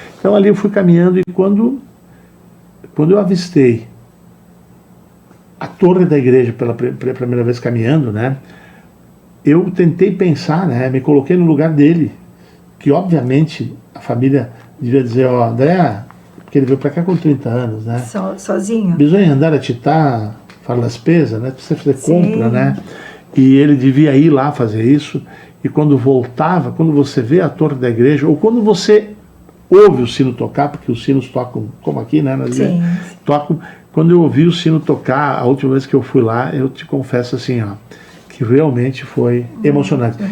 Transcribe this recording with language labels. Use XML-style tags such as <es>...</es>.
<pt>Então ali eu fui caminhando, e quando eu avistei a torre da igreja pela primeira vez caminhando, né? Eu tentei pensar, né? Me coloquei no lugar dele, que obviamente a família devia dizer, André, porque ele veio para cá com 30 anos, né? Sozinho.</pt> <it>Bisogna andare a città, fare la spesa, né?</it> <pt>Precisa fazer compra, né? E ele devia ir lá fazer isso, e quando voltava, quando você vê a torre da igreja, ou quando você ouve o sino tocar, porque os sinos tocam, como aqui, né? Nas igrejas, tocam. Quando eu ouvi o sino tocar, a última vez que eu fui lá, eu te confesso assim, ó, que realmente foi emocionante.</pt>